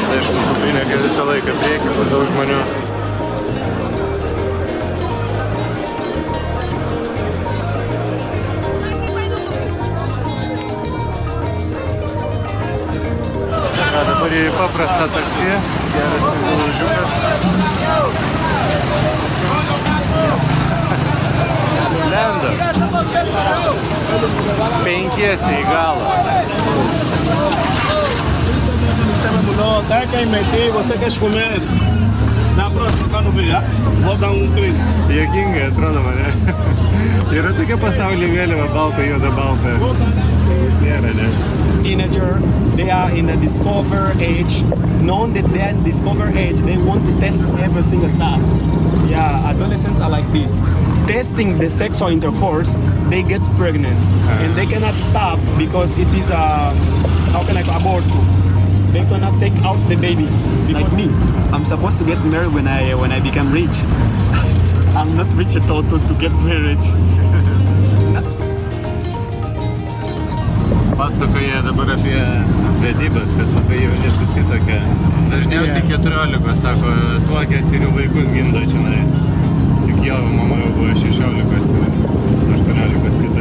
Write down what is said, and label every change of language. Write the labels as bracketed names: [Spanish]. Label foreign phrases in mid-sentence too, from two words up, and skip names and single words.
[Lithuanian] Aišku, kuprinė visą laiką priekį, kur daug žmonių. Dabar į paprastą taksi, geras važiukas. Lenda. Penkiesi į galą. [Portuguese] Tá que meter, você quer comer? Na próxima, quando vier, vou dar brinde. [Lithuanian] Juokingai atrodo mane. Yra tokia pasaulio vėliava, balta, juoda, balta. Nėra, ne? [English] Teenager, they are in a discover age. Knowing that they are in discover age, they want to test every single stuff. Yeah, adolescents are like this. Testing the sexual intercourse, they get pregnant. And they cannot stop because it is a, how can I go, aborto. They cannot take out the baby. Like me, I'm supposed to get married when I become rich. I'm not rich at all to get married. [Lithuanian] Pasakoja dabar apie vedybas, kad labai jauni susitokia. Dažniausiai 14, sako, tuokės ir jų vaikus gimdo čionais. Tik jo mama jau buvo 16 ir 18 kita.